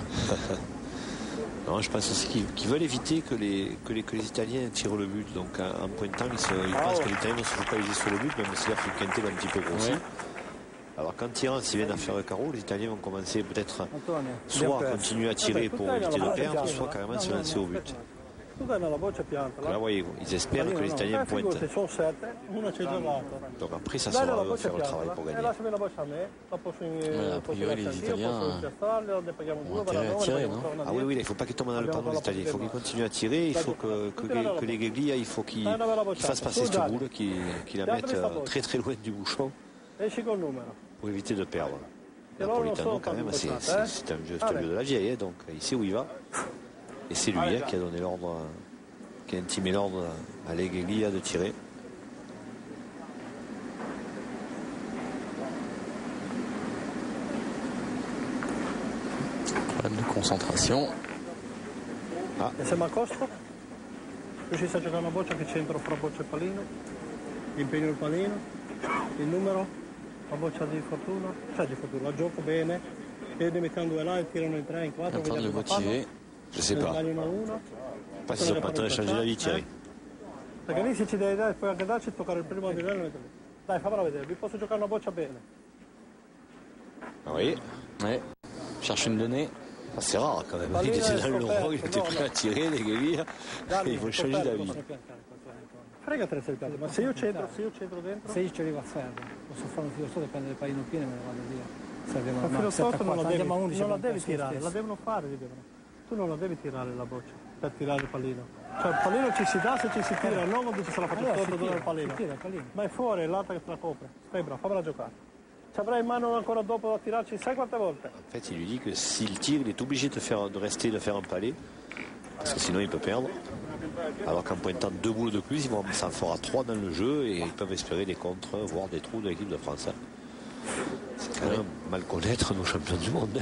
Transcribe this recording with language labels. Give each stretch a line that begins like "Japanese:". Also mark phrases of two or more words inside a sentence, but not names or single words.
French: Non, je pense aussi qu'ils veulent éviter que les Italiens tirent le but. Donc en pointant, ils pensent que les Italiens vont se focaliser sur le but, même si leur quintet va un petit peu grossir. Ouais. Alors quand tirant, s'ils viennent à faire le carreau, les Italiens vont commencer peut-être Antonio. soit à continuer à tirer pour éviter de perdre, soit carrément se lancer au but.
Italian: Tu dai nella boccia piantala.
French: Là, vous voyez, ils espèrent que les Italiens pointent.
Italian: Se sono 7, una c'è giocato.
French: Donc après, ça
Italian: Dai nella
French: sera
Italian: boccia
French: faire le travail
Italian: piantala.
French: pour
Italian: E
French: gagner.
Italian: lasciami la boccia a me. La posso
French: a priori, les Italiens
Italian: ne paghiamo
French: ont 2 intérêt à tirer, non? Ah oui, il ne faut pas qu'ils tombent dans le panneau des Italiens. Il faut qu'ils continuent à tirer. Il faut que les Gueglia, il faut qu'ils fassent passer cette boule, qu'ils la mettent très très loin du bouchon
Italian: Esci col numero.
French: pour éviter de perdre. Napolitano, quand même, c'est un vieux de la vieille. Donc il sait où il va. Et c'est lui qui a donné l'ordre, qui a intimé l'ordre à les Gueglia de tirer. Problème de concentration.
Italian: E se mi accosto? Riuscissi a giocare una boccia che c'entro fra boccia e palino, impegno il palino, il numero, la boccia di fortuna, la gioco bene, e ne mettiamo 2 là e tirano in 3, in 4,
French: En train de le
Italian: vediamo cosa fanno.
French: motiver. Je sais pas.
Italian: Sbagliano una.
French: Pas s'ils sont pas en train de changer la vie, Thierry.
Italian: Perché lì se ci devi dare, puoi anche darci e toccare il primo livello. Dai, fammela vedere, vi posso giocare una boccia bene.
French: Ah oui, Ouais. Cherche une donnée. c'est rare quand même. Il était dans le rang, il était prêt à tirer, les Gueglia.
Italian: Dai,
French: Ils vont changer la vie.
Italian: Fregatene se il piatto, ma se io centro dentro. Se io ci arrivo a ferro, posso fare un filo sotto e prendere il palino pieno e me ne vado via. Se abbiamo Ma filo sotto non la devi, andiamo a 11, non la abbiamo devi perso lo tirare, la stesso. devono fare, tu non la devi tirare la boccia per tirare il pallino. Cioè il pallino ci si dà se ci si tira, non quando ci se la faccio Allora, sotto si dove tira, il pallino. si tira il pallino. Ma è fuori, è l'altra che te la copre. Stai bravo, fammela giocare. Ci avrai in mano ancora dopo da tirarci, sai quante volte?
French: En fait, il lui dit que s'il tire, il est obligé de rester, de faire un palais, parce que sinon il peut perdre. Alors qu'en pointant 2 boules de plus, ça en fera 3 dans le jeu et ils peuvent espérer des contres, voire des trous de l'équipe de France. C'est quand même mal connaître nos champions du monde.